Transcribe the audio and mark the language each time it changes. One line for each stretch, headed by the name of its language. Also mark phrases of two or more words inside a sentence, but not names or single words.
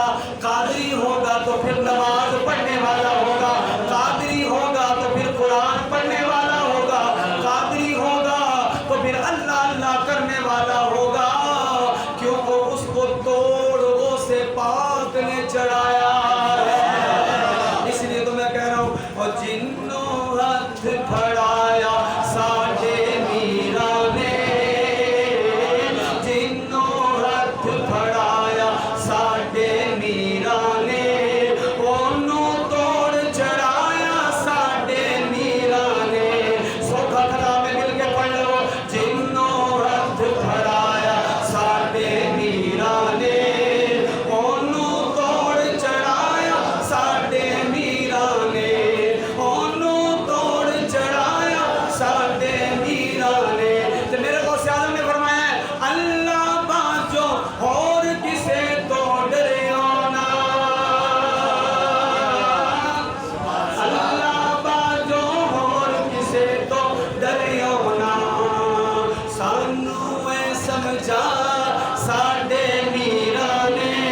Urdu: قادری ہوگا تو پھر نماز پڑھنے والا ہوگا، قادری ہوگا تو پھر قرآن پڑھنے والا ہوگا، قادری ہوگا تو پھر اللہ اللہ کرنے والا ہوگا، کیونکہ اس کو توڑ غوث پاک نے چڑھایا ہے۔ اس لیے تو میں کہہ رہا ہوں،
Punjabi: اور جنوں ہاتھ پھڑایا ساڈے میرا نے، جنوں ہاتھ پھڑایا ساڈے میرا نے، انہوں توڑ چڑھایا ساڈے میرا نے۔ سوکھا کلام میں مل کے پڑھ لو، جنوں ہاتھ پھڑایا ساڈے میرا نے، انہوں توڑ چڑھایا ساڈے میرا نے، انہوں توڑ چڑھایا ساڈے میرا نے۔
Urdu: تو میرے غوث اعظم نے فرمایا ہے،
Punjabi: اللہ باجو اور کسے تو ڈریو نا، اللہ باجو اور کسے تو ڈریو نا، سانو اے سمجھا ساڈے میرا نے،